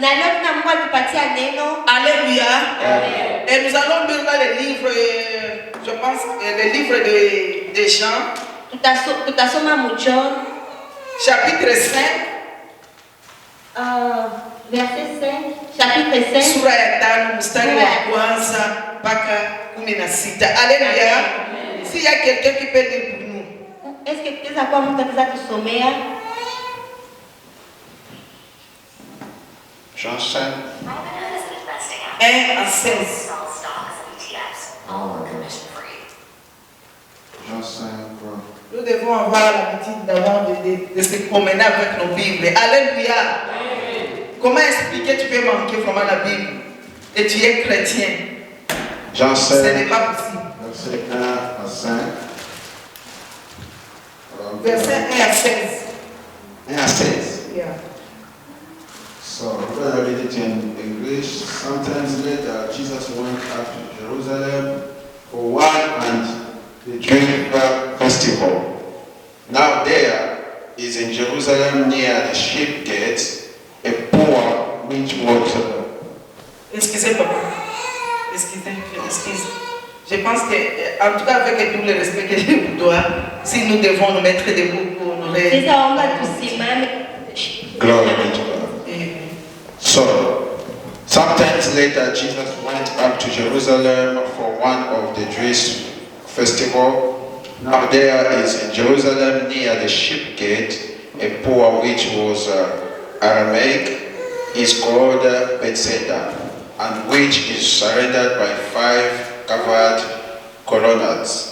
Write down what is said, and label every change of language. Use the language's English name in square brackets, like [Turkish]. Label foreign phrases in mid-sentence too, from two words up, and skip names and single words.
[French] Alléluia. Et nous allons lire dans les livres, je pense, les livres de Jean. Chapitre 5. Verset 5. Chapitre 5. [Swahili] Sura ya 5 mstari wa kwanza mpaka 16. [French] Alléluia. S'il y a quelqu'un qui peut lire pour nous. Est-ce que tu as quoi [Swahili] mtu ataweza kusomea? [French] Jean 5. 1 à 16. Jean 5. Nous devons avoir l'habitude d'avoir de se promener avec nos Bibles. Alléluia. Comment expliquer tu peux manquer vraiment la Bible et tu es chrétien? Jean 5. Ce n'est pas possible. Verset 1 à 5. Verset 1 à 16. 1 à 16. [English] Yeah. So, we're going to read it in English. Sometimes later, Jesus went up to Jerusalem for one and the Jewish festival. Now there is in Jerusalem near the sheep gate a pool which was... [French] Excusez papa. Excusez. Je pense que, en tout cas avec tout le respect que je vous dois, si nous devons nous mettre debout pour nous réveiller. [English] Glory be to God. So, sometimes later, Jesus went up to Jerusalem for one of the Jewish festival. Now there is in Jerusalem near the sheep gate a pool which was Aramaic, is called Bethsaida, and which is surrounded by 5 covered colonnades.